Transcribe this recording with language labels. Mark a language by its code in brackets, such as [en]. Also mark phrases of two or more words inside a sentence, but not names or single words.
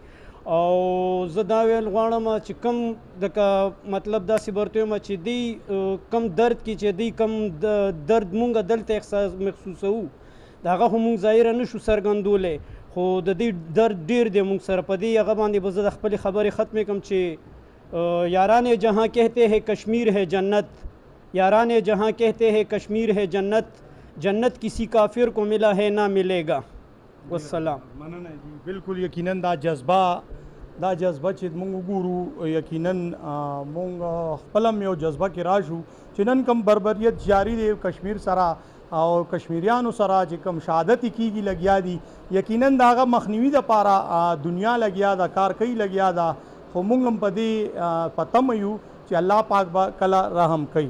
[ps] او زه دا ویل غواړم چې کم د مطلب داسې برته یم چې دی کم درد کې چې دی کم درد مونږ دلته محسوسوو د هغه خو مونږ ظاهره نشو څرګندولی خو د دې درد ډېر دی مونږ سره په دې هغه باندې به زه د خپلې خبرې ختمې کړم چې [ur] یاران جہاں کہتے ہیں کشمیر ہے جنت یاران جہاں کہتے ہیں کشمیر ہے جنت جنت کسی کافر کو ملا ہے نہ ملے گا. [ar] والسلام. [ps] مننه جی. بالکل یقینا دا جذبه چې موږ وګورو یقینا موږ خپل یو جذبه کې راشو چې نن کم بربریت جاری دی کشمیر سره او کشمیریانو سره چې کم شهادت کیږي لګیا دي یقینا دا هغه مخنیوي دپاره دنیا لګیا ده کار کوي لګیا ده خو موږ هم په دې پتم یو چې الله پاک به کله رحم کوي.